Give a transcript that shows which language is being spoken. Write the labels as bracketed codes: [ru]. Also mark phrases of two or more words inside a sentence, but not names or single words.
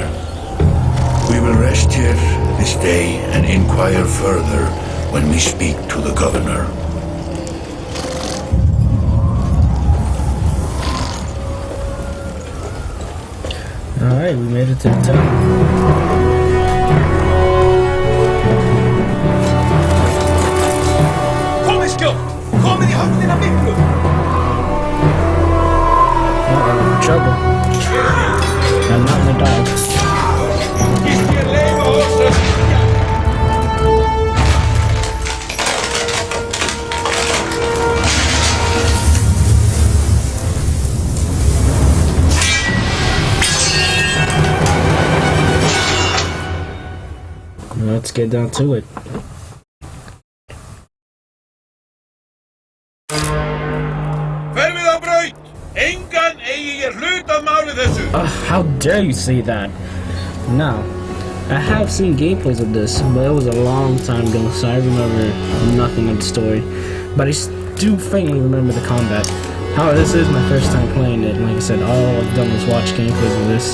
[en] We will rest here this day and inquire further when we speak to the governor. Alright, we made it to the town. [is] Komið skjótt! Komið í höfnina miklu! [en] Trouble. I'm not the dog. [is] Gist ég leifa oss að skilja! [en] Let's get down to it. [is] Hverfið á braut! Engan eigi ég hlut að máli þessu! [en] How dare you say that? Now, I have seen gameplays of this, but it was a long time ago, so I remember nothing of the story. But I do faintly remember the combat. However, this is my first time playing it. Like I said, all I've done was watch gameplays of this.